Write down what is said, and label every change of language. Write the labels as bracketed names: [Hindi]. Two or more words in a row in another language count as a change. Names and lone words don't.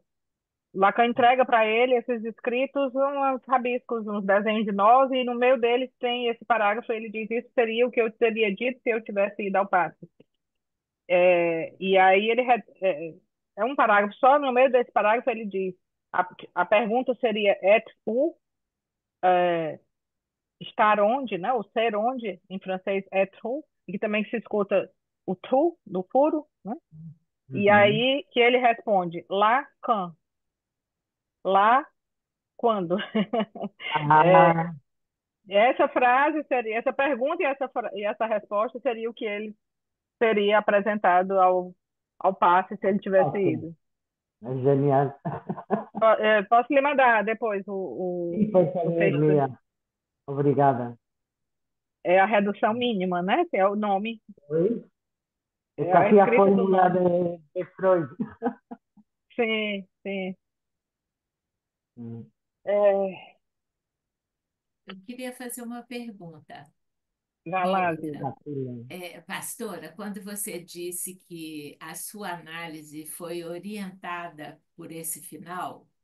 [Portuguese] Lacan entrega para ele esses escritos, uns rabiscos, uns desenhos de nós, e no meio deles tem esse parágrafo. Ele diz: Isso seria o que eu teria dito se eu tivesse ido ao passe. E aí é um parágrafo só. No meio desse parágrafo ele diz: a pergunta seria [French] et où, [Portuguese] é, estar onde, né? O ser onde, em francês, [French] et où, [Portuguese] e que também se escuta o tu, do furo, né? E Ujú. aí que ele responde: lá, quand, lá, quando. É, Ah, essa frase seria, essa pergunta e essa resposta seria o que ele teria apresentado ao passe se ele tivesse ok. ido. [Spanish] Es genial. [Portuguese] Posso lhe mandar depois [Spanish] Sí, por [Portuguese] o [Spanish] favor, [Portuguese] texto. Lía. Obrigada. É a redução mínima, né? Que é o nome, [Spanish] ¿Oí? Es [Portuguese] é a [Spanish] casi la [Portuguese] escrita do [Spanish] fórmula [Portuguese] nome. [Spanish] de Freud. [Portuguese] Sim, sim. Mm. É, Eu queria fazer uma pergunta. vai lá, Rita, Zilda. [Spanish] Así, [Portuguese] pastora, quando você disse que a sua análise foi orientada por esse final,